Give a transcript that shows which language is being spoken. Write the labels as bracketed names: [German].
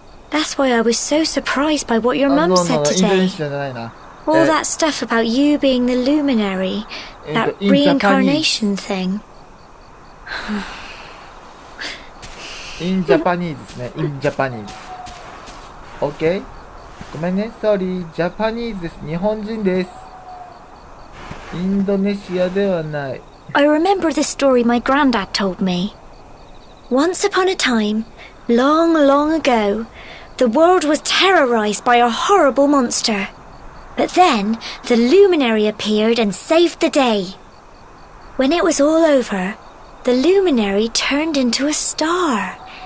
[English] That's why I was so surprised by what your mum said today. All that stuff about you being the luminary, that reincarnation thing. In Japanese [Japanese] ですね。 [English] In Japanese. OK? [Japanese] ごめんね。 [English] Sorry. [Japanese] Japanese です。日本人です。インドネシアではない。 [English] I remember the story my granddad told me. Once upon a time, long, long ago, the world was terrorized by a horrible monster. But then, the luminary appeared and saved the day. When it was all over, the luminary turned into a star.